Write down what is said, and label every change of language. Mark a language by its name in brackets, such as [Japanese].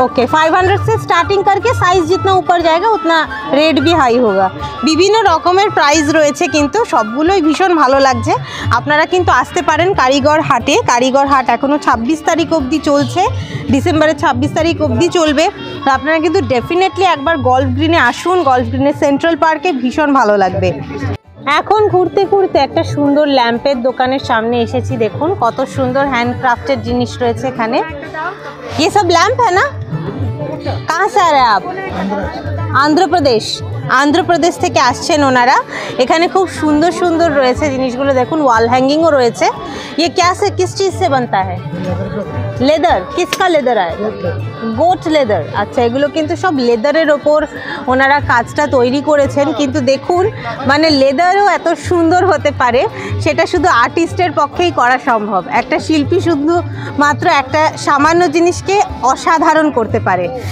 [Hindi] Okay 500 से starting करके size जितना ऊपर जाएगा उतना रेट भी हाई होगा। [Bangla] বিভিন্ন রকমের প্রাইস রয়েছে কিন্তু সবগুলোই ভীষণ ভালো লাগছে। আপনারা কিন্তু আসতে পারেন কারিগর হাটে। কারিগর হাট এখনও 26 তারিখ অবধি চলছে, ডিসেম্বরের 26 তারিখ অবধি চলবে। তো আপনারা কিন্তু ডেফিনেটলি একবার গল্ফ গ্রিনে আসুন, গল্ফ গ্রিনের সেন্ট্রাল পার্কে ভীষণ ভালো লাগবে। এখন ঘুরতে ঘুরতে একটা সুন্দর ল্যাম্পের দোকানের সামনে এসেছি। দেখুন কত সুন্দর হ্যান্ডক্রাফটের জিনিস রয়েছে এখানে। [Hindi] ये सब लैंप है ना? कहाँ से आ रहे हैं आप? আন্ধ্রপ্রদেশ। [Bangla] আন্ধ্রপ্রদেশ থেকে আসছেন ওনারা। এখানে খুব সুন্দর সুন্দর রয়েছে জিনিসগুলো। দেখুন ওয়াল হ্যাঙ্গিংও রয়েছে। [Hindi] ये क्या से किस चीज़ से बनता है? लेदर। किसका लेदर है? [English] Goat leather. [Bangla] আচ্ছা, এগুলো কিন্তু সব লেদারের ওপর ওনারা কাজটা তৈরি করেছেন। কিন্তু দেখুন মানে লেদারও এত সুন্দর হতে পারে সেটা শুধু আর্টিস্টের পক্ষেই করা সম্ভব। একটা শিল্পী শুধু মাত্র একটা সামান্য জিনিসকে অসাধারণ করতে পারে।